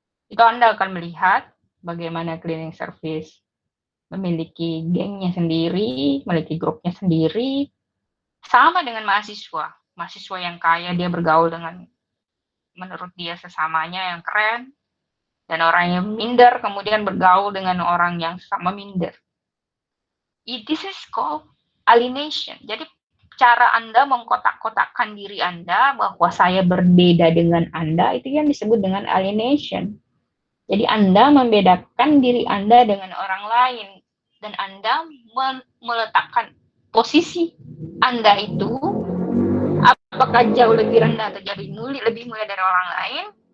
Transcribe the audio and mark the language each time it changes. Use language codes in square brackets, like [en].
[id] Itu Anda akan melihat bagaimana cleaning service memiliki gengnya sendiri, memiliki grupnya sendiri, sama dengan mahasiswa. Mahasiswa yang kaya, dia bergaul dengan menurut dia sesamanya yang keren, dan orang yang minder kemudian bergaul dengan orang yang sama minder. [en] This is called alienation. [id] Jadi cara Anda mengkotak-kotakkan diri Anda bahwa saya berbeda dengan Anda, itu yang disebut dengan alienation. Jadi Anda membedakan diri Anda dengan orang lain, dan Anda meletakkan posisi Anda itu apakah jauh lebih rendah atau jadi lebih mulia dari orang lain.